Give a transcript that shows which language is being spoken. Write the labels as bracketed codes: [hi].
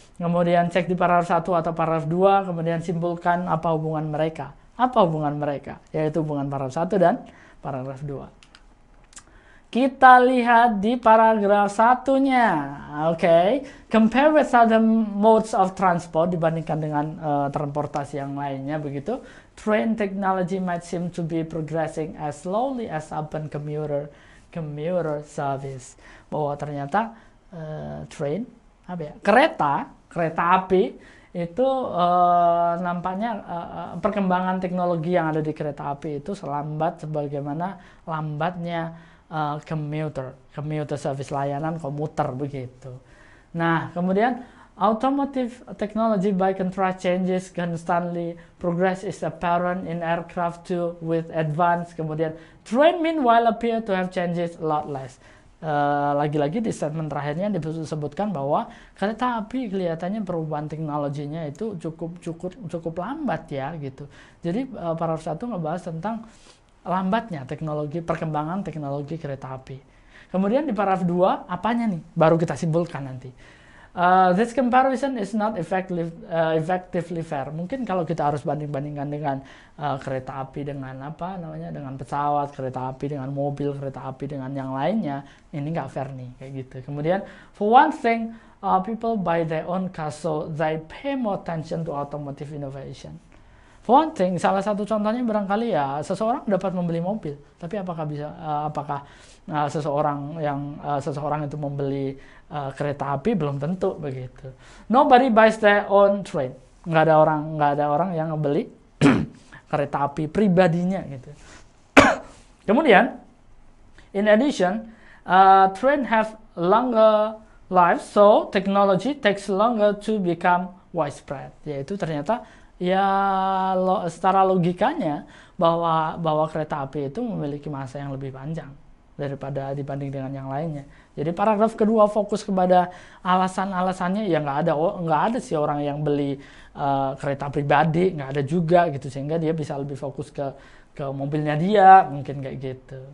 [id] Kemudian cek di paragraf 1 atau paragraf 2, kemudian simpulkan apa hubungan mereka. Apa hubungan mereka? Yaitu hubungan paragraf 1 dan paragraf 2. Kita lihat di paragraf satunya. Oke. [en] Compare with other modes of transport, [id] dibandingkan dengan transportasi yang lainnya begitu. [en] Train technology might seem to be progressing as slowly as urban commuter service. [id] Bahwa ternyata train, kereta api itu nampaknya perkembangan teknologi yang ada di kereta api itu selambat sebagaimana lambatnya [en] commuter service, [id] layanan komuter begitu. [en] Nah, kemudian automotive technology by contrast changes constantly, progress is apparent in aircraft too with advance. Kemudian train meanwhile appear to have changes a lot less. [id] Lagi-lagi di statement terakhirnya disebutkan bahwa kereta api kelihatannya perubahan teknologinya itu cukup lambat ya gitu. Jadi paragraf 1 ngebahas tentang lambatnya perkembangan teknologi kereta api. Kemudian di paragraf 2 apanya nih? Baru kita simpulkan nanti. [en] This comparison is not effectively fair. [id] Mungkin kalau kita harus banding-bandingkan dengan kereta api dengan dengan pesawat, kereta api dengan mobil, kereta api dengan yang lainnya, ini nggak fair nih kayak gitu. [en] Kemudian for one thing, people buy their own cars, so they pay more attention to automotive innovation. For one thing, [id] salah satu contohnya barangkali ya seseorang dapat membeli mobil, tapi apakah seseorang itu membeli kereta api, belum tentu begitu. [en] Nobody buys their own train. [id] Nggak ada orang yang membeli kereta api pribadinya gitu. [en] Kemudian, in addition, train have longer lives, so technology takes longer to become widespread. [id] Yaitu ternyata ya secara logikanya bahwa kereta api itu memiliki masa yang lebih panjang dibanding dengan yang lainnya. Jadi paragraf kedua fokus kepada alasan-alasannya, ya nggak ada sih orang yang beli kereta pribadi, nggak ada juga gitu, sehingga dia bisa lebih fokus ke mobilnya dia, mungkin kayak gitu.